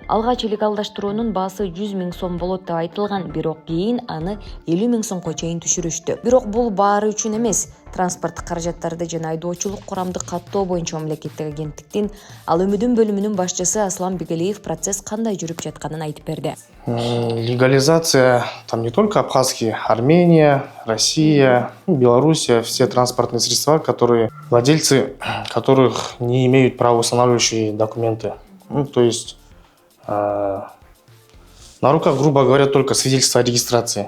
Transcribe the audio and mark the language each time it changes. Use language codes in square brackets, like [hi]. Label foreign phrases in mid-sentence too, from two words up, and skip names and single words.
[ky] Алгач легалдаштыруунун баасы 100 000 сом болот деп айтылган, бирок кийин аны 50 000 сомго чейин түшүрүштү. Бирок бул баары үчүн эмес. Транспорт каражаттарды жана айдоочулук курамды каттоо боюнча мамлекеттик агенттиктин ал өмүдүн бөлүмүнүн башчысы Аслан Бегелиев процесс кандай жүрүп жатканын айтып берди. [ru] Легализация там не только абхазские, Армения, Россия, Белоруссия, все транспортные средства, владельцы которых не имеют правоустанавливающие документы. То есть на руках, грубо говоря, только свидетельство о регистрации.